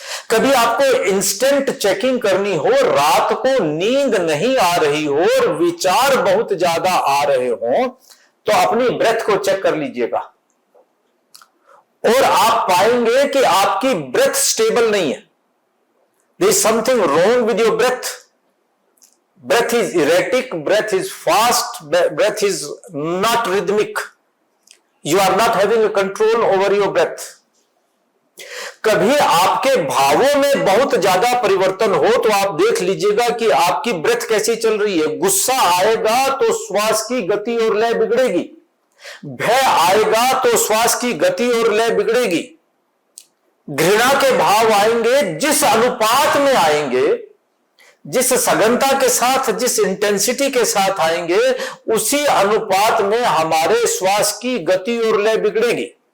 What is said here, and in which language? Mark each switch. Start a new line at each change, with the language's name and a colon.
Hindi: कभी आपको instant checking करनी हो, रात को नींद नहीं आ रही हो और विचार बहुत ज्यादा आ रहे हो, तो अपनी ब्रेथ को चेक कर लीजिएगा और आप पाएंगे कि आपकी ब्रेथ स्टेबल नहीं है।
English: There is something wrong with your breath. Breath is erratic, breath is fast, breath is not rhythmic. You are not having a control over your breath.
Hindi: कभी आपके भावों में बहुत ज्यादा परिवर्तन हो तो आप देख लीजिएगा कि आपकी ब्रेथ कैसी चल रही है। गुस्सा आएगा तो श्वास की गति और लय बिगड़ेगी, भय आएगा तो श्वास की गति और लय बिगड़ेगी, घृणा के भाव आएंगे, जिस अनुपात में आएंगे, जिस सघनता के साथ, जिस इंटेंसिटी के साथ आएंगे, उसी अनुपात में हमारे श्वास की गति और लय बिगड़ेगी।